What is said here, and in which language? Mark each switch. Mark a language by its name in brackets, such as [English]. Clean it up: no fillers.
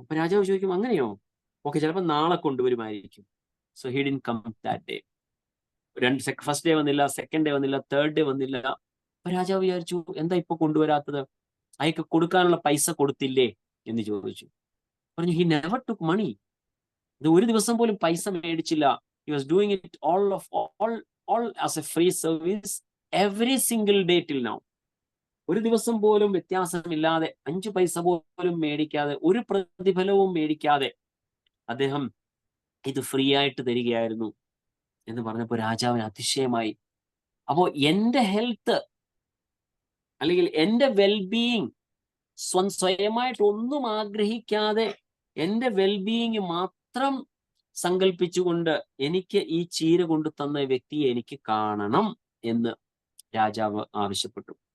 [Malayalam] അപ്പൊ രാജാവ് ചോദിക്കും, അങ്ങനെയോ? ഓക്കെ, ചിലപ്പോൾ നാളെ കൊണ്ടുവരുമായിരിക്കും. [English] So he didn't come that day. First day വന്നില്ല, second day വന്നില്ല, third day വന്നില്ല. [Malayalam] അപ്പൊ രാജാവ് വിചാരിച്ചു, എന്താ ഇപ്പൊ കൊണ്ടുവരാത്തത്? അയക്ക് കൊടുക്കാനുള്ള പൈസ കൊടുത്തില്ലേ എന്ന് ചോദിച്ചു. പറഞ്ഞു, [English] He never took money. [Malayalam] ഇത് ഒരു ദിവസം പോലും പൈസ മേടിച്ചില്ല. [English] He was doing it all as a free service every single day till now. [Malayalam] ഒരു ദിവസം പോലും വ്യത്യാസമില്ലാതെ, 5 പൈസ പോലും മേടിക്കാതെ, ഒരു പ്രതിഫലവും മേടിക്കാതെ അദ്ദേഹം ഇത് ഫ്രീ ആയിട്ട് തരികയായിരുന്നു എന്ന് പറഞ്ഞപ്പോൾ രാജാവിന് അതിശയമായി. അപ്പോ എന്റെ ഹെൽത്ത് അല്ലെങ്കിൽ എന്റെ വെൽബീയിങ് സ്വയമായിട്ട് ഒന്നും ആഗ്രഹിക്കാതെ എന്റെ വെൽബീയിങ് മാത്രം സങ്കല്പിച്ചുകൊണ്ട് എനിക്ക് ഈ ചീര കൊണ്ടു തന്ന വ്യക്തിയെ എനിക്ക് കാണണം എന്ന് രാജാവ് ആവശ്യപ്പെട്ടു.